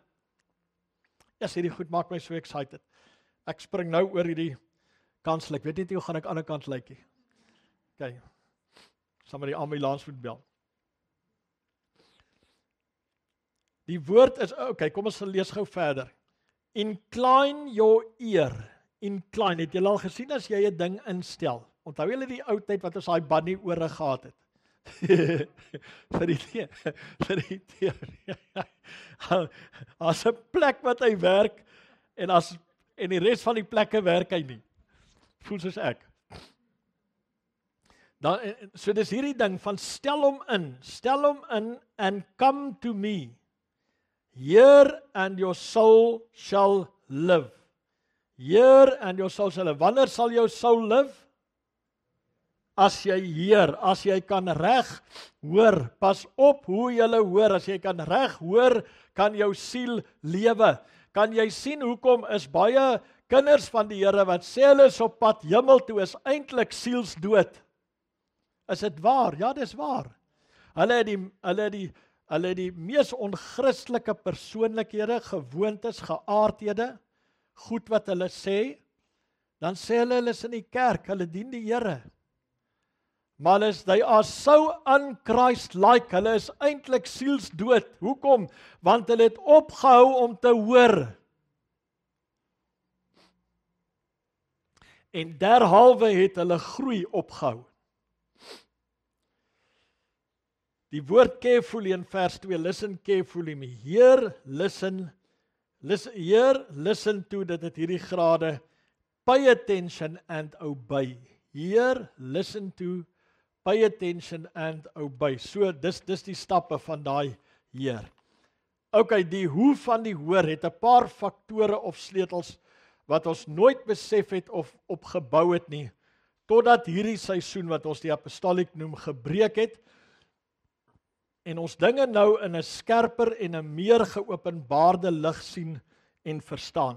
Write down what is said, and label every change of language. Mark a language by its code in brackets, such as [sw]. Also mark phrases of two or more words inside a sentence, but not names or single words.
[af] Ja, hierdie goed maak my so excited. Ek spring nou oor hierdie kansel. Ek weet net nie hoe gaan ek aan die kant lyk nie. Okay. Sal maar die ambulans moet bel. Die woord is, okay, kom ons lees gou verder. [en] Incline your ear. Incline, [af] het julle al gesien as jy 'n ding instel? Onthou julle die ou tyd wat ons daai bunny ore gehad het? vir die as 'n plek wat hy werk en die res van die plekke werk hy nie. Voel soos ek. Dan so dis hierdie ding van stel hom in [en] and come to me. Hear and your soul shall live. Hear and your soul shall live. [af] Wanneer sal jou [en] soul live? [af] As jy hoor, as jy kan reg hoor, pas op hoe jy hoor, as jy kan reg hoor, kan jou siel lewe. Kan jy sien hoekom is baie kinders van die Here wat sê hulle is op pad hemel toe, is eintlik sielsdood. Is dit waar? Ja, dis waar. Hulle het die mees onchristelike persoonlikhede, gewoontes, geaardhede, goed wat hulle sê, dan sê hulle is in die kerk, hulle dien die Here. [en] Maar they are so un-Christ-like, [af] hulle is eintlik sielsdood. Hoekom? Want hulle het opgehou om te hoor. En derhalwe het hulle groei opgehou. Die woord carefully in vers 2, [en] listen carefully me. Hear, listen to, [af] dit het hierdie grade, [en] pay attention and obey. Hear, listen to, pay attention and obey. [af] So, dis die stappe van daai heer. Okay, die hoe van die hoor het 'n paar faktore of sleutels wat ons nooit besef het of opgebou het nie, totdat hierdie seisoen wat ons die apostoliek noem, gebreek het, en ons dinge nou in 'n skerper en 'n meer geopenbaarde lig sien en verstaan.